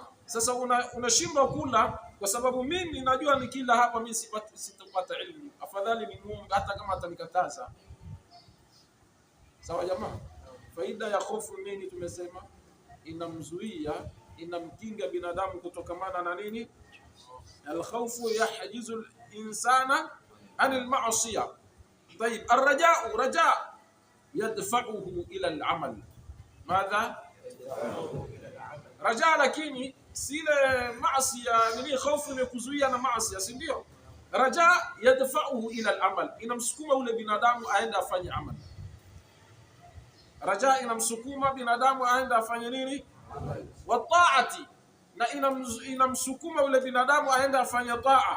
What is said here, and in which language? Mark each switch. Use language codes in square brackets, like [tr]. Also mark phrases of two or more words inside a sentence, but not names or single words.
[sw] Sasa unashindwa kula kwa sababu mimi najua nikila hapa mimi sitapata ilmu, afadhali ni muombe hata kama atanikataza. Sawa jamaa. Faida ya hofu nini? Tumesema inamzuia, inamkinga binadamu kutokamana na nini? [ar] الخوف يحجز الإنسان عن المعصية. طيب الرجاء رجاء يدفعه الى العمل. ماذا؟ رجاء، [sw] lakini sile maasiya nini, hofu imekuzuia na maasiya, si ndio? [ar] رجاء يدفعه إلى العمل, [sw] inamsukuma ule binadamu aende afanye amali. Rajaa inamsukuma binadamu aende afanye nini? [ar] وطاعة, [sw] na inamsukuma ule binadamu aende afanye taa.